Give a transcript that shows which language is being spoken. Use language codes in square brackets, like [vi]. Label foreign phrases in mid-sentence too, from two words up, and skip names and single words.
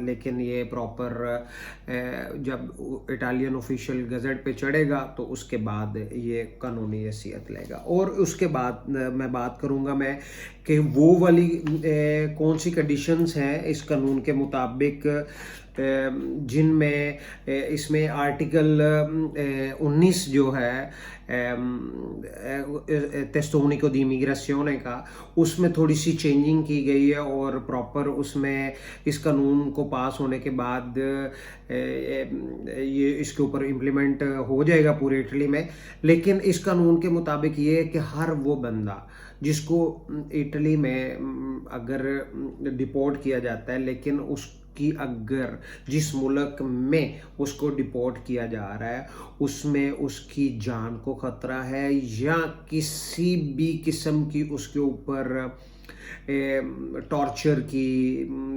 [hi] लेकिन ये प्रॉपर जब [en] Italian official gazette [hi] पे चढ़ेगा तो उसके बाद ये कानूनी हैसियत लेगा। और उसके बाद मैं बात करूँगा मैं कि वो वाली कौन सी कंडीशंस हैं इस कानून के मुताबिक जिनमें इसमें आर्टिकल 19 जो है [it] testo unico di immigrazione [hi] का, उसमें थोड़ी सी चेंजिंग की गई है और प्रॉपर उसमें इस कानून को पास होने के बाद ये इसके ऊपर इम्प्लीमेंट हो जाएगा पूरे इटली में। लेकिन इस कानून के मुताबिक ये है कि हर वो बंदा जिसको इटली में अगर डिपोर्ट किया जाता है लेकिन उस कि अगर जिस मुल्क में उसको डिपोर्ट किया जा रहा है उसमें उसकी जान को ख़तरा है या किसी भी किस्म की उसके ऊपर टॉर्चर की